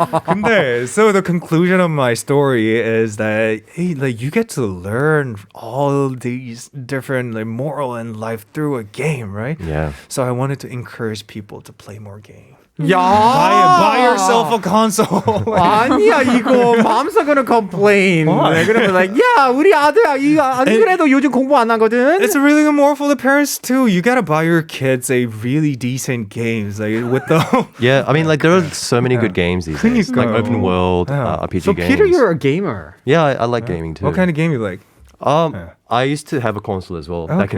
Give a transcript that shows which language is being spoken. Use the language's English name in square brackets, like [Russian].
[English] 근데, so the conclusion of my story is that hey, like you get to learn all these different like moral in life through a game, right? Yeah. So I wanted to encourage people to play more games. [Korean] 야! [English] Buy yourself a console. [Korean] 아니야 이거 [English] mom's are gonna complain. Why? They're gonna be like, [Korean] 야 우리 아들 이거 안 그래도 요즘 공부 안 하거든. [English] It's a really good moral for the parents too. You gotta buy your kids a really decent games like with the. Yeah, I mean, like there are so many good games these days, like [Korean] 그러니까요. [English] open world Yeah. RPG So games. Peter, you're a gamer. Yeah, I like gaming too. What kind of game you like? Yeah. I used to have a console as well back in